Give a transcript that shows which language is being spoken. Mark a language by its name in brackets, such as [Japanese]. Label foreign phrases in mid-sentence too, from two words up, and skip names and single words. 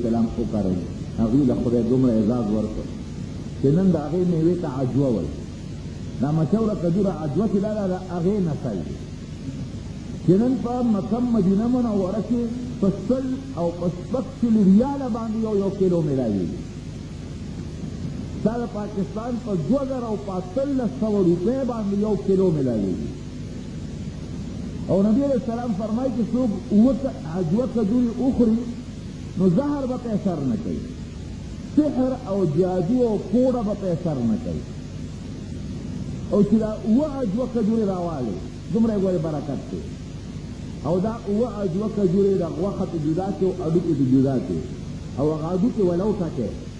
[Pashto] السلام وکړل هغوی له خدای دومره اعزاز ورکړ چې نن د هغې میوې ته عجوه وایي دا مشهوره کجوره عجوه چې دا د هغې نسل دی چې نن په مکه مدینه منوره کې په سل او په شپږ سلو ریاله باندې یو کیلو میلاویږي دا د پاکستان په 2015 روپۍ باندې یو کیلو میلاویږي او نبی علیہ السلام فرمائی کہ څوک عجوه کجوري اخري نو زهر به پې اثر نه کوي سحر او جادو او کوړه به پې اثر نه کوي او چې دا اوه عجوه کجوري راوالي دومره یې ګورې برکت دی او دا اوه عجوه کجوري د غوښه ته جدا کړي او هډوکي ته جدا کړي او هغه هډوکي ولو ټکې